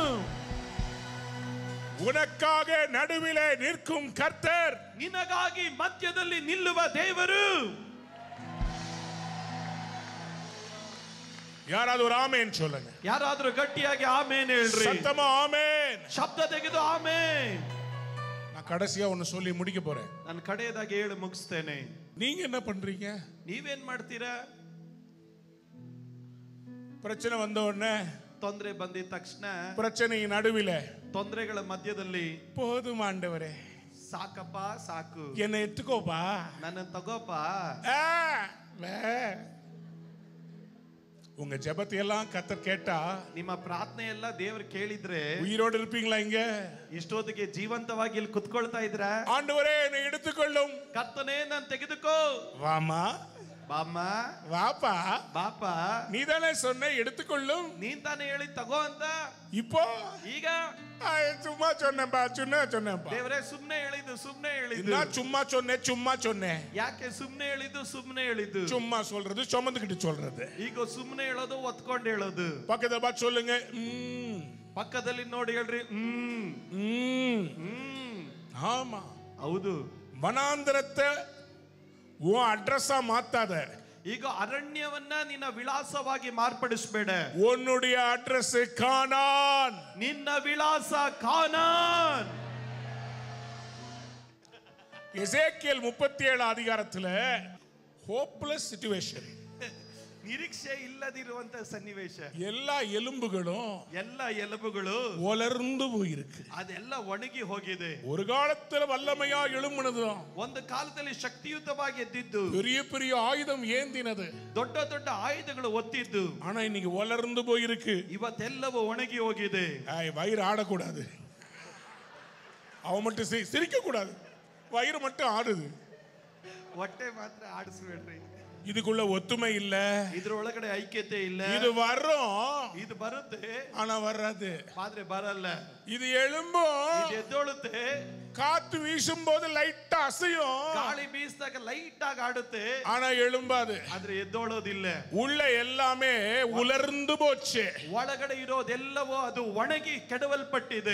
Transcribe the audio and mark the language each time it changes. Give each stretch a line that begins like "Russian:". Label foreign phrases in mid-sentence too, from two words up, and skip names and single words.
Tamil: உனக்காக நடுவிலே நிற்கும் கர்த்தர்,
Kannada: ನಿನಗಾಗಿ ಮಧ್ಯದಲ್ಲಿ ನಿಲ್ಲುವ ದೇವರು.
Tamil: யாராவது ஒரு ஆமென் சொல்லுங்க.
Kannada: ಯಾರಾದರೂ ಗಟ್ಟಿಯಾಗಿ ಆಮೆನ್ ಹೇಳ್ರಿ.
Tamil: சத்தமா ஆமென்.
Kannada: ಶಬ್ದ ತೆಗೆದು ಆಮೆನ್.
Tamil: நான் கடைசியா ஒன்னு சொல்லி முடிக்க போறேன்.
Kannada: ನಾನು ಕಡೆಯದಾಗಿ ಹೇಳಿ ಮುಗಿಸ್ತೇನೆ.
Tamil: நீங்க என்ன பண்றீங்க?
Kannada: ನೀವೇನ್ ಮಾಡ್ತೀರಾ?
Tamil: பிரச்சனை வந்த உடனே
Kannada: ತೊಂದರೆ ಬಂದಿದ ತಕ್ಷಣ
Tamil: பிரச்சனையின் நடுவிலே
Kannada: ತೊಂದರೆಗಳ ಮಧ್ಯದಲ್ಲಿ
Tamil: போதும் ஆண்டவரே,
Kannada: ಸಾಕಪ್ಪ ಸಾಕು,
Tamil: என்னை ಎತ್ತುಕೋಪಾ,
Kannada: ನನ್ನ ತಗೋಪ.
Tamil: உங்க ஜெபத்தை எல்லாம் கர்த்தர் கேட்டா
Kannada: ನಿಮ್ಮ ಪ್ರಾರ್ಥನೆ ಎಲ್ಲ ದೇವರು ಕೇಳಿದ್ರೆ
Tamil: உயிரோடு இருப்பீங்களா? இங்க
Kannada: ಇಷ್ಟೊತ್ತಿಗೆ ಜೀವಂತವಾಗಿ ಇಲ್ಲಿ ಕುತ್ಕೊಳ್ತಾ ಇದ್ರ?
Tamil: ஆண்டவரே என்னை எடுத்துக்கொள்ளும்,
Kannada: ಕರ್ತನೇ ನಾನು ತೆಗೆದುಕೋ.
Tamil: வாமா
Kannada: ಬಾಮ್ಮ,
Tamil: வாப்பா,
Kannada: ಬಾಪ,
Tamil: நீதானே சொன்ன எடுத்துக்கொள்ளும்,
Kannada: ನೀನ್ ತಾನೇ ಹೇಳಿ ತಗೋ ಅಂತ.
Tamil: இப்போ
Kannada: ಈಗ
Tamil: சும்மா சொன்னேன்பா, சொன்னேன்பா.
Kannada: ದೇವರೇ ಸುಮ್ನೆ ಹೇಳಿದ್ದು, ಸುಮ್ನೆ ಹೇಳಿದ್ದು.
Tamil: நான் சும்மா சொன்னேன்.
Kannada: ಯಾಕೆ ಸುಮ್ನೆ ಹೇಳಿದ್ದು? ಸುಮ್ನೆ ಹೇಳಿದ್ದು.
Tamil: சும்மா சொல்றது சுமந்துக்கிட்டு சொல்றது.
Kannada: ಈಗ ಸುಮ್ನೆ ಹೇಳೋದು ಒತ್ಕೊಂಡು ಹೇಳೋದು.
Tamil: பக்கத்துல பார்த்து சொல்லுங்க.
Kannada: ಪಕ್ಕದಲ್ಲಿ ನೋಡಿ ಹೇಳ್ರಿ.
Tamil: ஆமா,
Kannada: ಹೌದು.
Tamil: வனாந்தரத்தை உன் அட்ரஸா மாத்தாத.
Kannada: ಈಗ ಅರಣ್ಯವನ್ನ ನಿನ್ನ ವಿಳಾಸವಾಗಿ ಮಾರ್ಪಡಿಸಬೇಡ.
Tamil: உன்னுடைய அட்ரஸ் கானான்.
Kannada: ನಿನ್ನ ವಿಳಾಸ ಕಾನಾನ್.
Tamil: எசேக்கியேல் 37 அதிகாரத்துல
English: hopeless situation,
Kannada: ನಿರೀಕ್ಷೆ ಇಲ್ಲದಿರುವಂತ ಸನ್ನಿವೇಶ.
Tamil: எல்லா எலும்புகளும் ஒலர்ந்து போயிருக்கு.
Kannada: ಅದೆಲ್ಲ ಒಣಗಿ ಹೋಗಿದೆ.
Tamil: ஒரு காலத்துல வல்லமையா எழும்பினதுதான்,
Kannada: ಒಂದು ಕಾಲದಲ್ಲಿ ಶಕ್ತಿಯುತವಾಗಿ ಎದ್ದಿದ್ದು,
Tamil: பெரிய பெரிய ஆயுதம் ஏந்தினது,
Kannada: ದೊಡ್ಡ ದೊಡ್ಡ ಆಯುಧಗಳು ಒತ್ತಿದ್ದು.
Tamil: ஆனா இன்னைக்கு ஒலர்ந்து போயிருக்கு.
Kannada: ಇವತ್ತೆಲ್ಲವೂ ಒಣಗಿ ಹೋಗಿದೆ.
Tamil: வயிறு ஆடக்கூடாது, அவன் மட்டும் சிரிக்க கூடாது, வயிறு மட்டும் ஆடுது,
Kannada: ಹೊಟ್ಟೆ ಮಾತ್ರ ಆಡಿಸ್ಬೇಡ್ರಿ.
Tamil: இதுக்குள்ள ஒத்துமை இல்ல,
Kannada: ಇದ್ರೊಳಗಡೆ ಐಕ್ಯತೆ ಇಲ್ಲ.
Tamil: இது வரும்,
Kannada: ಇದು ಬರುತ್ತೆ,
Tamil: ஆனா வராது.
Kannada: ಆದ್ರೆ ಬರಲ್ಲ.
Tamil: இது எழும்பும்,
Kannada: ಇದು ಎದ್ದೊಳುತ್ತೆ.
Tamil: காத்து வீசும் போது லைட்டா அசையும்,
Kannada: ಗಾಳಿ ಬೀಸಿದಾಗ ಲೈಟ್ ಆಗಿ ಆಡುತ್ತೆ,
Tamil: ஆனா எழும்பாது.
Kannada: ಆದ್ರೆ ಎದ್ದೊಳೋದಿಲ್ಲ.
Tamil: உள்ள எல்லாமே உலர்ந்து போச்சு.
Kannada: ಒಳಗಡೆ ಇರೋದೆಲ್ಲವೋ ಅದು ಒಣಗಿ ಕೆಡವಲ್ಪಟ್ಟಿದೆ.